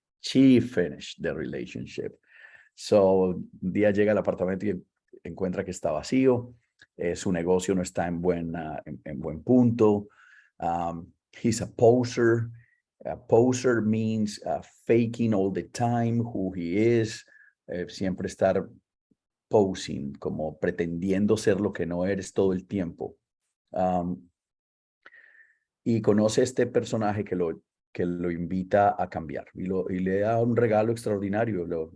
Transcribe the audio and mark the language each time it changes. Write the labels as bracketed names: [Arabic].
[English] She finished the relationship. [Spanish] So un día llega al apartamento y encuentra que está vacío. Su negocio no está en buen punto. [English] He's a poser. A poser means faking all the time who he is. [Spanish] Siempre estar posing, como pretendiendo ser lo que no eres todo el tiempo. Y conoce este personaje que lo invita a cambiar y le da un regalo extraordinario.